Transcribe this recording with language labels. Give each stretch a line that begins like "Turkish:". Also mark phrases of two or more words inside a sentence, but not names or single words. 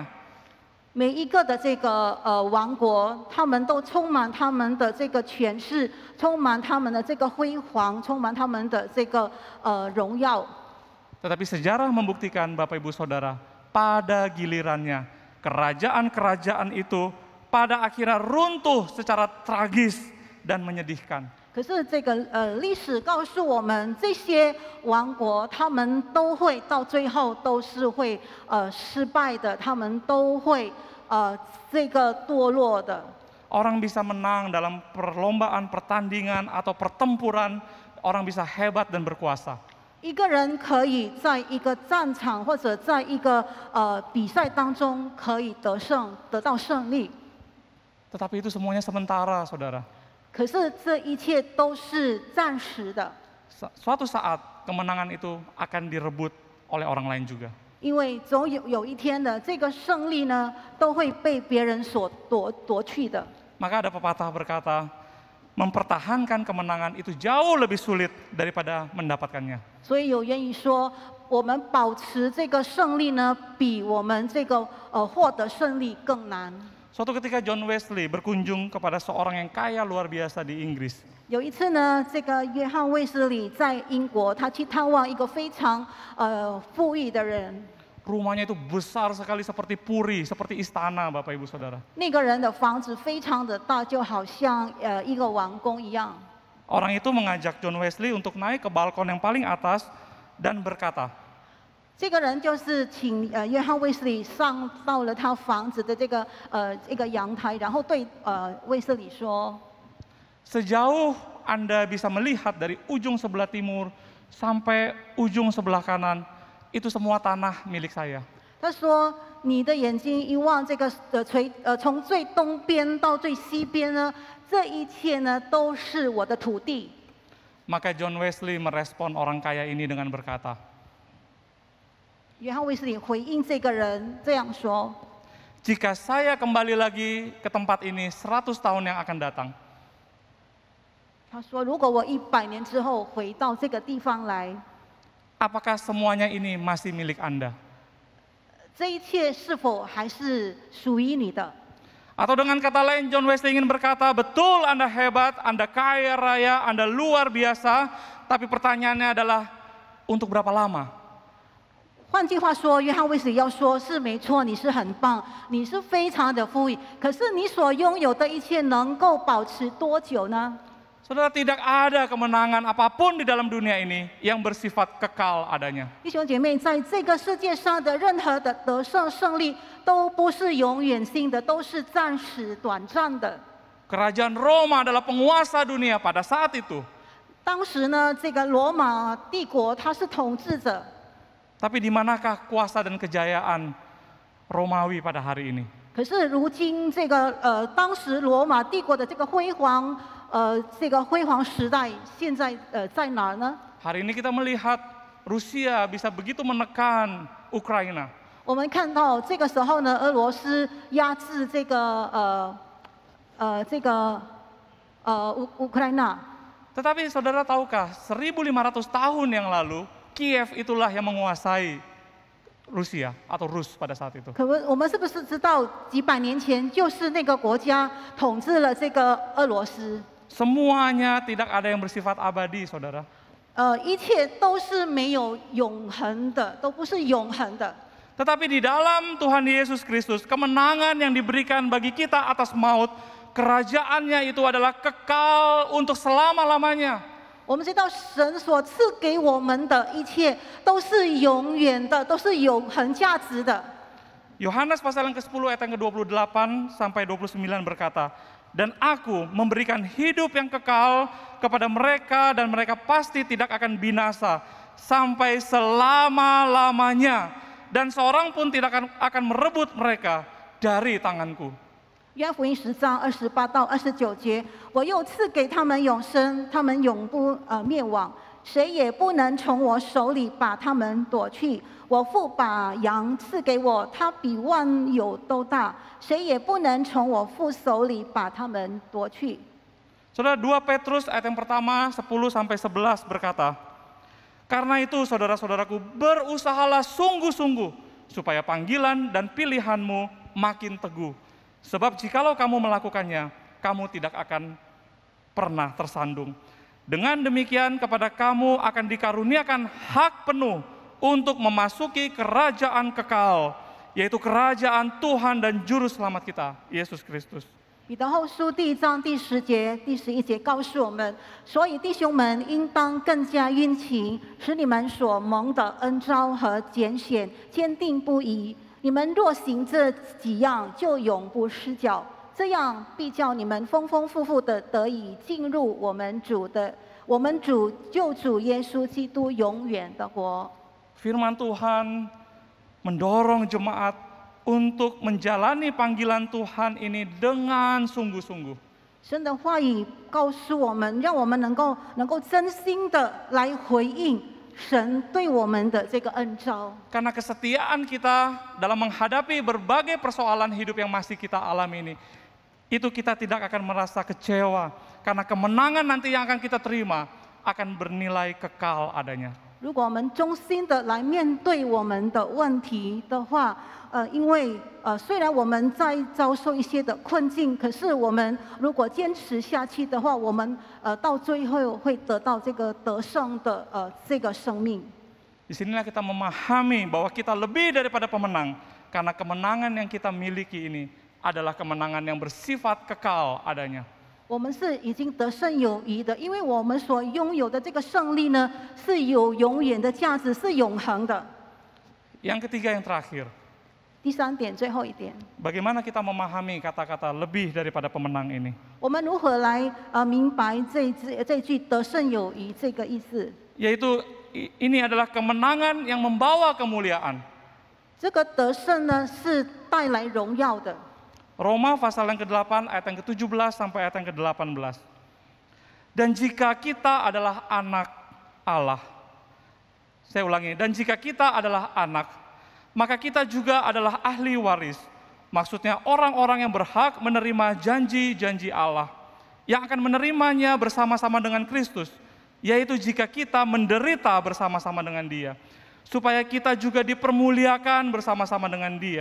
Chinese: 每一个的这个王国，他们都充满他们的这个权势，充满他们的这个辉煌，充满他们的这个荣耀。
Indonesian: Tetapi sejarah membuktikan Bapak Ibu Saudara, pada gilirannya kerajaan-kerajaan itu pada akhirnya runtuh secara tragis dan menyedihkan.
Chinese: 可是这个历史告诉我们，这些王国他们都会到最后都是会失败的，他们都会这个堕落的。
Indonesian: Orang bisa menang dalam perlombaan, pertandingan, atau pertempuran, orang bisa hebat dan berkuasa.
Chinese: 一个人可以在一个战场或者在一个比赛当中可以得胜，得到胜利。
Indonesian: Tetapi itu semuanya sementara, saudara.
Chinese: 可是这一切都是暂时的，
Indonesian: Suatu saat kemenangan itu akan direbut oleh orang lain juga.
Chinese: 因为总有一天的这个胜利呢，都会被别人所夺去的。
Indonesian: Maka ada pepatah berkata, mempertahankan kemenangan itu jauh lebih sulit daripada mendapatkannya.
Chinese: 所以有言语说，我们保持这个胜利呢，比我们这个获得胜利更难。
Indonesian: Suatu ketika John Wesley berkunjung kepada seorang yang kaya luar biasa di Inggris.
Chinese: 有一次呢，这个约翰卫斯理在英国，他去探望一个非常富裕的人。
Indonesian: Rumahnya itu besar sekali seperti puri, seperti istana, Bapak Ibu Saudara.
Chinese: 那个人的房子非常的大，就好像一个王宫一样。
Indonesian: Orang itu mengajak John Wesley untuk naik ke balkon yang paling atas dan berkata,
Chinese: 这个人就是请约翰卫斯理上到了他房子的这个一个阳台，然后对卫斯理说：
Indonesian: sejauh Anda bisa melihat dari ujung sebelah timur sampai ujung sebelah kanan, itu semua tanah milik saya.
Chinese: 他说：“你的眼睛一望这个从最东边到最西边呢，这一切呢都是我的土地。”
Indonesian: Maka John Wesley merespon orang kaya ini dengan berkata,
Chinese: 约翰卫斯理回应这个人这样说：
Indonesian: jika saya kembali lagi ke tempat ini 100 tahun yang akan datang,
Chinese: 他说，如果我100年之后回到这个地方来，
Indonesian: apakah semuanya ini masih milik Anda?
Chinese: 这一切是否还是属于你的？
Indonesian: Atau dengan kata lain, John Wesley ingin berkata, betul Anda hebat, Anda kaya raya, Anda luar biasa, tapi pertanyaannya adalah, untuk berapa lama?
Chinese: 换句话说，约翰卫斯理要说是没错，你是很棒，你是非常的富裕，可是你所拥有的一切能够保持多久呢？
Indonesian: Saudara, tidak ada kemenangan apapun di dalam dunia ini yang bersifat kekal adanya.
Chinese: 弟兄姐妹，在这个世界上的任何的得胜胜利都不是永远性的，都是暂时短暂的。
Indonesian: Kerajaan Roma adalah penguasa dunia pada saat itu.
Chinese: 当时呢，这个罗马帝国它是统治者，
Indonesian: Tapi di manakah kuasa dan kejayaan Romawi pada hari ini?
Chinese: 可是如今这个当时罗马帝国的这个辉煌时代，现在在哪儿呢？
Indonesian: Hari ini kita melihat Rusia bisa begitu menekan Ukraina.
Chinese: 我们看到这个时候呢，俄罗斯压制这个乌克兰。
Indonesian: Tetapi saudara tahukah, 1500 tahun yang lalu, Kiev itulah yang menguasai Rusia atau Rus pada saat itu.
Chinese: 可我们是不是知道几百年前就是那个国家统治了这个俄罗斯？
Indonesian: Semuanya tidak ada yang bersifat abadi, saudara.
Chinese: 一切都是没有永恒的，都不是永恒的。
Indonesian: Tetapi di dalam Tuhan Yesus Kristus, kemenangan yang diberikan bagi kita atas maut, kerajaannya itu adalah kekal untuk selama-lamanya.
Chinese: 我们知道神所赐给我们的一切都是永远的，都是永恒价值的。
Indonesian: Yohanes pasal yang ke-10 ayat yang ke-28 sampai 29 berkata, dan aku memberikan hidup yang kekal kepada mereka dan mereka pasti tidak akan binasa sampai selama-lamanya dan seorang pun tidak akan merebut mereka dari tanganku.
Chinese: 约翰福音10章28到29节，我又赐给他们永生，他们永不灭亡，谁也不能从我手里把他们夺去。我父把羊赐给我，他比万有都大，谁也不能从我父手里把他们夺去。
Indonesian: Saudara, 2 Petrus ayat yang pertama 10 sampai 11 berkata, Karena itu saudara-saudaraku, berusahalah sungguh-sungguh supaya panggilan dan pilihanmu makin teguh. Sebab jikalau kamu melakukannya, kamu tidak akan pernah tersandung. Dengan demikian kepada kamu akan dikaruniakan hak penuh untuk memasuki kerajaan kekal, yaitu kerajaan Tuhan dan Juru Selamat kita, Yesus Kristus.
Chinese: 彼得后书第1章第10节、第11节告诉我们，所以弟兄们应当更加殷勤，使你们所蒙的恩召和拣选坚定不移。你们若行这几样，就永不失脚。这样必叫你们丰丰富富的得以进入我们主救主耶稣基督永远的国。
Indonesian: Firman Tuhan mendorong jemaat untuk menjalani panggilan Tuhan ini dengan sungguh-sungguh.
Chinese: 神的话语告诉我们，让我们能够真心的来回应神对我们的这个恩召。
Indonesian: Karena kesetiaan kita dalam menghadapi berbagai persoalan hidup yang masih kita alami ini, itu kita tidak akan merasa kecewa, karena kemenangan nanti yang akan kita terima akan bernilai kekal adanya.
Chinese: 如果我们衷心的来面对我们的问题的话，因为虽然我们在遭受一些的困境，可是我们如果坚持下去的话，我们到最后会得到这个得胜的这个生命。
Indonesian: Disinilah kita memahami bahwa kita lebih daripada pemenang, karena kemenangan yang kita miliki ini adalah kemenangan yang bersifat kekal adanya.
Chinese: 我们是已经得胜有余的，因为我们所拥有的这个胜利呢，是有永远的价值，是永恒的。
Indonesian: Yang ketiga, yang terakhir,
Chinese: 第3点，最后一点，
Indonesian: bagaimana kita memahami kata-kata lebih daripada pemenang ini?
Chinese: 我们如何来明白这句得胜有余这个意思？
Indonesian: Yaitu ini adalah kemenangan yang membawa kemuliaan.
Chinese: 这个得胜呢，是带来荣耀的。
Indonesian: Roma pasal yang ke-8 ayat yang ke-17 sampai ayat yang ke-18. Dan jika kita adalah anak Allah, saya ulangi, dan jika kita adalah anak, maka kita juga adalah ahli waris. Maksudnya orang-orang yang berhak menerima janji-janji Allah, yang akan menerimanya bersama-sama dengan Kristus, yaitu jika kita menderita bersama-sama dengan Dia, supaya kita juga dipermuliakan bersama-sama dengan Dia.